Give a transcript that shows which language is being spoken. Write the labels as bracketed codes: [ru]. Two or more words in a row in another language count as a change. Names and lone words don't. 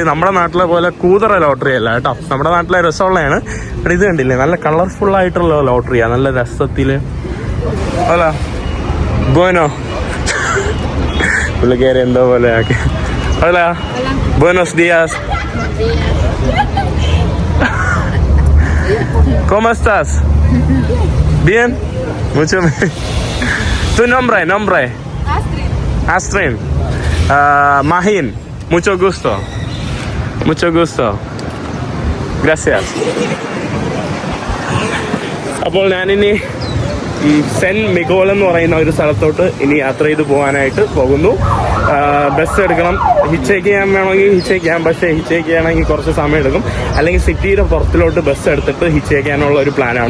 [ml] നമ്മുടെ നാട്ടിലെ പോലെ കൂതറ ലോട്ടറി അല്ല കേട്ടോ. നമ്മുടെ നാട്ടിലെ രസമുള്ളതാണ്. ഇത് കണ്ടില്ലേ, നല്ല കളർഫുൾ ആയിട്ടുള്ള ലോട്ടറിയാണ്, നല്ല രസത്തില്. [es] hola bueno [ml] പുള്ളിക്കാരി എന്തോ പോലെ ആക്കി. [es] hola buenos días. ¿Cómo estás? Bien. Mucho bien. ¿Tu nombre? Astrid. Mahin. Mucho gusto. Gracias. [ml] അപ്പോൾ ഞാനിനി ഈ സെന്റ് മിഗോൾ എന്ന് പറയുന്ന ഒരു സ്ഥലത്തോട്ട് ഇനി യാത്ര ചെയ്ത് പോകാനായിട്ട് പോകുന്നു. ബസ് എടുക്കണം. ഹിച്ചേക്ക് ചെയ്യാൻ വേണമെങ്കിൽ ഹിച്ചേക്ക് ചെയ്യാം, പക്ഷേ ഹിച്ചേക്ക് ചെയ്യണമെങ്കിൽ കുറച്ച് സമയം എടുക്കും. അല്ലെങ്കിൽ സിറ്റിയുടെ പുറത്തിലോട്ട് ബസ് എടുത്തിട്ട് ഹിച്ചേക്ക് ചെയ്യാനുള്ള ഒരു പ്ലാനാണ്.